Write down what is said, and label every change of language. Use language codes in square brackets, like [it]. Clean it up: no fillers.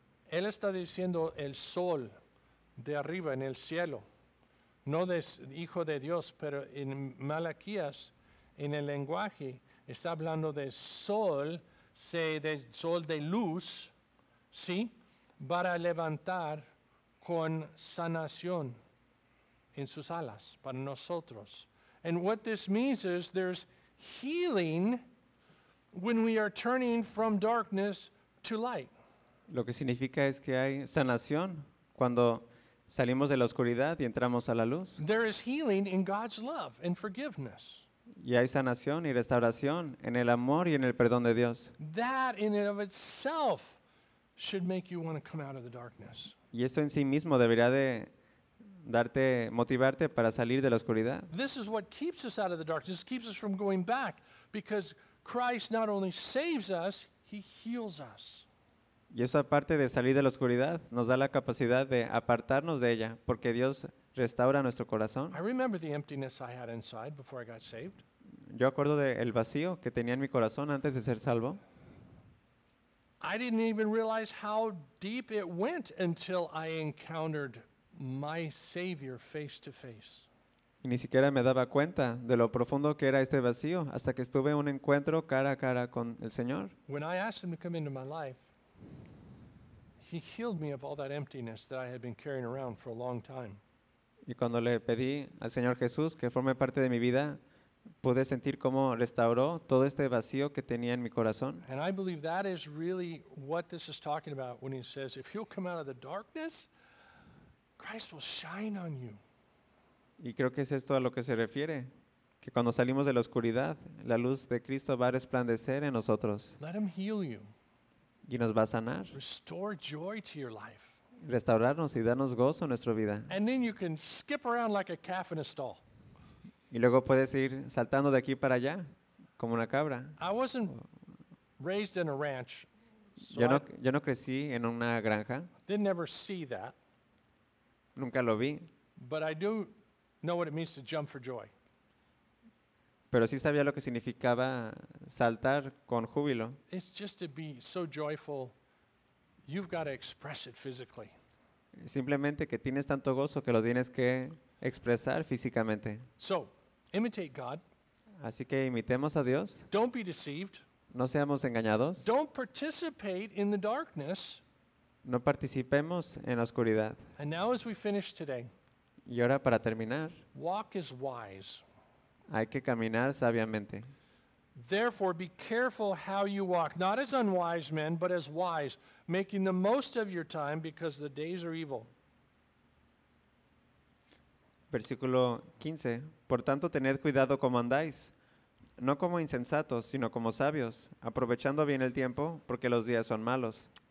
[es] Él está diciendo el sol de arriba en el cielo, no de hijo de Dios, pero en Malaquías, en el lenguaje, está hablando de sol, de sol de luz, ¿sí? Para levantar con sanación en sus alas para nosotros. [en] And what this means is there's healing when we are turning from darkness to light. [es] Lo que significa es que hay sanación cuando salimos de la oscuridad y entramos a la luz. [en] There is healing in God's love and forgiveness. [es] Y hay sanación y restauración en el amor y en el perdón de Dios. [en] That in and of itself should make you want to come out of the darkness. [es] Y esto en sí mismo debería de darte, motivarte para salir de la oscuridad. [en] This is what keeps us out of the darkness. It keeps us from going back because Christ not only saves us, he heals us. [es] Y eso aparte de salir de la oscuridad, nos da la capacidad de apartarnos de ella, porque Dios restaura nuestro corazón. [en] I remember the emptiness I had inside before I got saved. [es] Yo acuerdo del vacío que tenía en mi corazón antes de ser salvo. [en] I didn't even realize how deep it went until I encountered my Savior face to face. [es] Y ni siquiera me daba cuenta de lo profundo que era este vacío hasta que estuve en un encuentro cara a cara con el Señor. [en] When I asked him to come into my life, he healed me of all that emptiness that I had been carrying around for a long time. [es] Y cuando le pedí al Señor Jesús que forme parte de mi vida, pude sentir cómo restauró todo este vacío que tenía en mi corazón. [en] And I believe that is really what this is talking about when he says, if you'll come out of the darkness, Christ will shine on you. [es] Y creo que es esto a lo que se refiere, que cuando salimos de la oscuridad, la luz de Cristo va a resplandecer en nosotros. [en] Let him heal you. [es] Y nos va a sanar. [en] Restore joy to your life. [es] Restaurarnos y darnos gozo en nuestra vida. [en] And then you can skip around like a calf in a stall. [es] Y luego puedes ir saltando de aquí para allá, como una cabra. [en] I wasn't raised in a ranch, so [es] yo no crecí en una granja. [en] Didn't ever see that. [es] Nunca lo vi. [en] But I do know what it means to jump for joy. [es] pero sí sabía lo que significaba saltar con júbilo. [en] It's just to be so joyful, you've got to express it physically. [es] Simplemente que tienes tanto gozo que lo tienes que expresar físicamente. [en] So, imitate God. [es] Así que imitemos a Dios. [en] Don't be deceived. [es] No seamos engañados. [en] Don't participate in the darkness. [es] No participemos en la oscuridad. [en] And now as we finish today, [es] y ahora para terminar, [en] walk is wise. [es] Hay que caminar sabiamente. [en] Therefore, be careful how you walk, not as unwise men, but as wise, making the most of your time because the days are evil. [es] Versículo 15. Por tanto, tened cuidado como andáis, no como insensatos, sino como sabios, aprovechando bien el tiempo, porque los días son malos.